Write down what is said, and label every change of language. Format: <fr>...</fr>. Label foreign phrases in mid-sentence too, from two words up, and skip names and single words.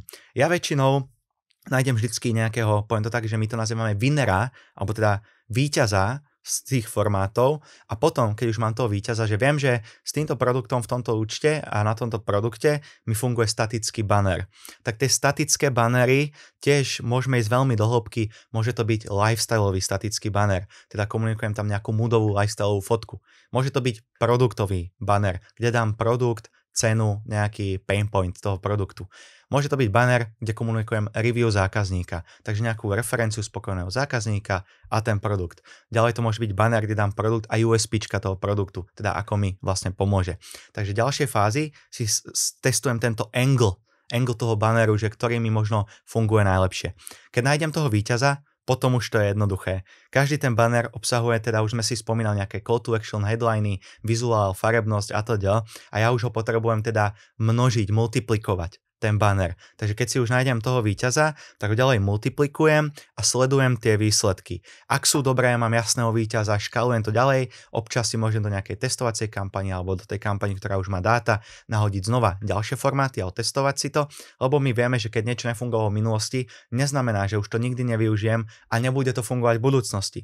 <sk>Ja väčšinou nájdem vždycky nejakého, poviem to tak, že my to nazývame winnera, alebo teda víťaza z tých formátov a potom, keď už mám toho víťaza, že viem, že s týmto produktom v tomto účte a na tomto produkte mi funguje statický banner. Tak tie statické bannery tiež môžeme ísť veľmi do hĺbky, môže to byť lifestyleový statický banner, teda komunikujem tam nejakú moodovú lifestyleovú fotku. Môže to byť produktový banner, kde dám produkt, cenu, nejaký</sk> <en>pain point</en> <sk>toho produktu. Môže to byť banner, kde komunikujem review zákazníka, takže nejakú referenciu spokojného zákazníka a ten produkt. Ďalej to môže byť banner, kde dám produkt a USPčka toho produktu, teda ako mi vlastne pomôže. Takže v ďalšej fázi si testujem tento angle toho banneru, že ktorý mi možno funguje najlepšie. Keď nájdem toho víťaza, potom už to je jednoduché. Každý ten banner obsahuje, teda už sme si spomínali nejaké</sk> <en>call to action,</en> <sk>headliny, vizuál, farebnosť a teda. A ja už ho potrebujem teda množiť, multiplikovať. ten banner. Takže keď si už nájdem toho víťaza, tak ho ďalej multiplikujem a sledujem tie výsledky. Ak sú dobré, mám jasného víťaza, škalujem to ďalej, občas si môžem do nejakej testovacej kampane alebo do tej kampane, ktorá už má dáta, nahodiť znova ďalšie formáty a otestovať si to, lebo my vieme, že keď niečo nefungovalo v minulosti, neznamená, že už to nikdy nevyužijem a nebude to fungovať v budúcnosti.</sk>